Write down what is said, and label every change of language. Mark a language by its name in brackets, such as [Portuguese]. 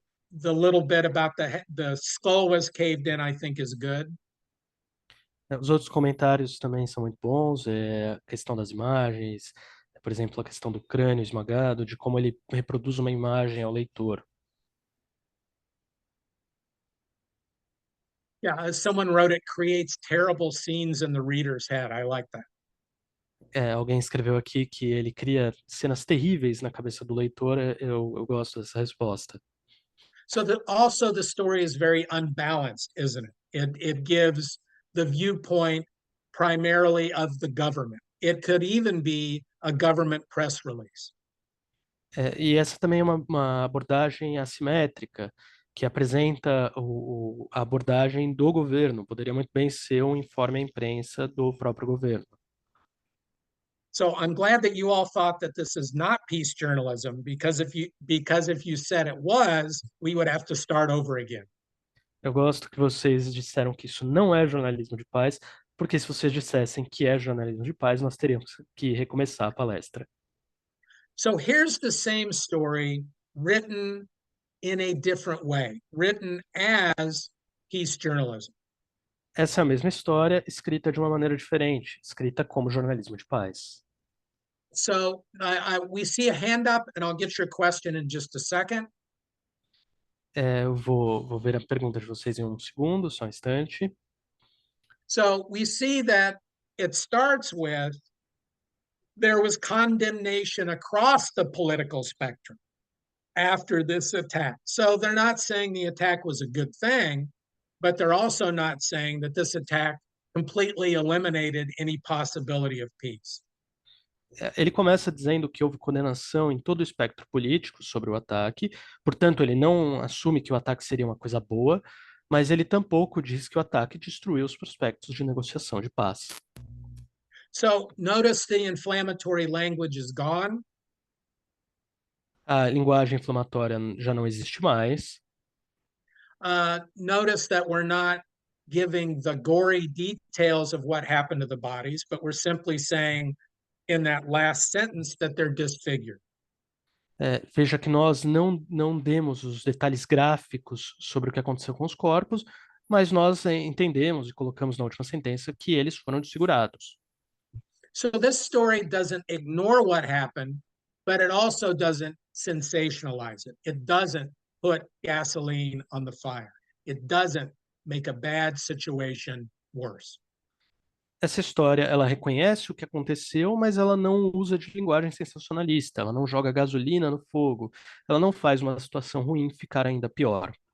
[English] the little bit about the skull was caved in, I think is good. [Portuguese] Os outros comentários também são muito bons, a questão das imagens, por exemplo, a questão do crânio esmagado, de como ele reproduz uma imagem ao leitor. [English] Yeah, as someone wrote, it creates terrible scenes in the reader's head. I like that. [Portuguese] Alguém escreveu aqui que ele cria cenas terríveis na cabeça do leitor, eu gosto dessa resposta. [English] So that also the story is very unbalanced, isn't it? It gives the viewpoint primarily of the government. It could even be a government press release. [Portuguese] E essa também é uma abordagem assimétrica, que apresenta a abordagem do governo. Poderia muito bem ser um informe à imprensa do próprio governo. [English] So I'm glad that you all thought that this is not peace journalism, because if you said it was, we would have to start over again. [Portuguese] Eu gosto que vocês disseram que isso não é jornalismo de paz, porque se vocês dissessem que é jornalismo de paz, nós teríamos que recomeçar a palestra. [English] So here's the same story written in a different way, written as peace journalism. [Portuguese] Essa é a mesma história, escrita de uma maneira diferente, escrita como jornalismo de paz. [English] So we see a hand up, and I'll get your question in just a second. [Portuguese] Eu vou ver a pergunta de vocês em um segundo, só um instante. [English] So we see that it starts with there was condemnation across the political spectrum after this attack. So they're not saying the attack was a good thing, but they're also not saying that this attack completely eliminated any possibility of peace. [Portuguese] Ele começa dizendo que houve condenação em todo o espectro político sobre o ataque, portanto, ele não assume que o ataque seria uma coisa boa, mas ele tampouco diz que o ataque destruiu os prospectos de negociação de paz. [English] So notice the inflammatory language is gone. [Portuguese] A linguagem inflamatória já não existe mais. [English] Notice that we're not giving the gory details of what happened to the bodies, but we're simply saying in that last sentence that they're disfigured. [Portuguese] Veja que nós não demos os detalhes gráficos sobre o que aconteceu com os corpos, mas nós entendemos e colocamos na última sentença que eles foram desfigurados. [English] So this story doesn't ignore what happened, but it also doesn't sensationalize it. It doesn't put gasoline on the fire. It doesn't make a bad situation worse. [Portuguese] Essa história, ela reconhece o que aconteceu, mas ela não usa de linguagem sensacionalista, ela não joga gasolina no fogo, ela não faz uma situação ruim ficar ainda pior.